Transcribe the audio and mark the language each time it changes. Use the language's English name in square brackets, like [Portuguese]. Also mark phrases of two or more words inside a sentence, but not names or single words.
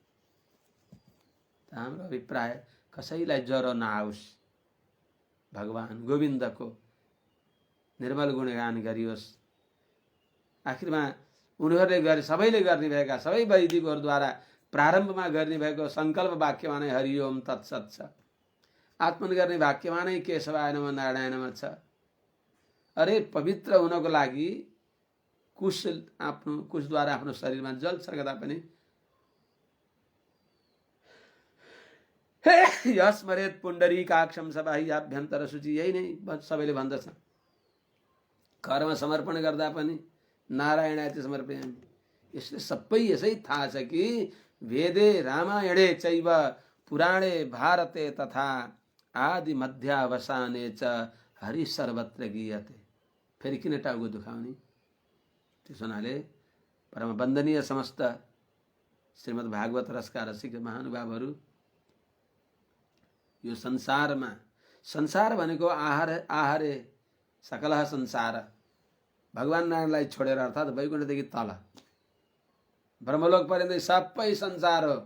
[Nepali] हाम्रो अभिप्राय कसैलाई ज्वरो नआओस्, भगवान गोविन्दको निर्मल गुणगान गरियोस्। आखिरमा उनीहरूले गरे, सबैले गर्ने भएका, सबै वैदिकहरूद्वारा प्रारम्भमा गर्ने भएको सङ्कल्प वाक्यमा नै [Sanskrit] हरि ओम तत्सत [Nepali] छ। आत्मन गर्ने वाक्यमा नै [Sanskrit] केशवाय नमः नारायण नमः [Nepali] छ। अरे पवित्र हुनको लागि कुश आफ्नो कुशद्वारा आफ्नो शरीरमा जल छर्कदा पनि [Sanskrit] यस्मरेत पुण्डरीकाक्षम सबाह्याभ्यन्तर शुचि, [Nepali] यही नै सबैले भन्दछ। कर्म समर्पण गर्दा पनि [Sanskrit] नारायणाय समर्पयामि। [Nepali] यसले सबै यसै थाहा छ कि [Sanskrit] वेदे रामायणे चैव पुराणे भारते तथा आदि मध्यावसाने च हरि सर्वत्र गीयते। [Nepali] फेरि किन टाउको दुखाउने? त्यसो हुनाले परम वन्दनीय समस्त श्रीमद् भागवत रसका रसिक महानुभावहरू, यो संसारमा, संसार भनेको आहारे सकल संसार, भगवान नारायणलाई छोडेर अर्थात् वैकुण्ठदेखि तल ब्रह्मलोक पर्यन्तै सबै संसार हो।